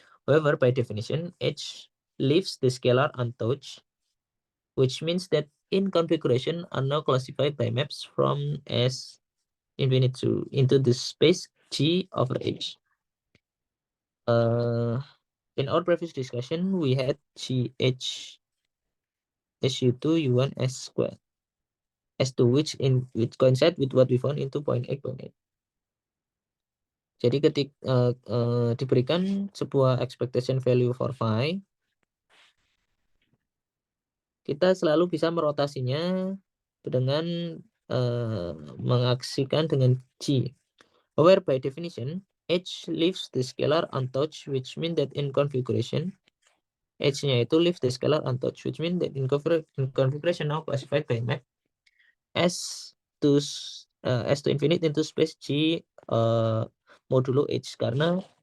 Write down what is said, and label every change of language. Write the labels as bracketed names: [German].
[English] However, by definition, H leaves the scalar untouched, which means that in configuration are now classified by maps from S infinite into the space G over H. In our previous discussion, we had GH SU2 U1 S squared S2 which coincide with what we found in 2.8.8. [Indonesian] Jadi ketika diberikan sebuah expectation value for phi, kita selalu bisa merotasinya dengan mengaksikan dengan G. [English] Where by definition, H leaves the scalar untouched, which mean that in configuration, H-nya itu leaves the scalar untouched, which mean that in configuration now classified by map S to infinite into space G modulo H, karena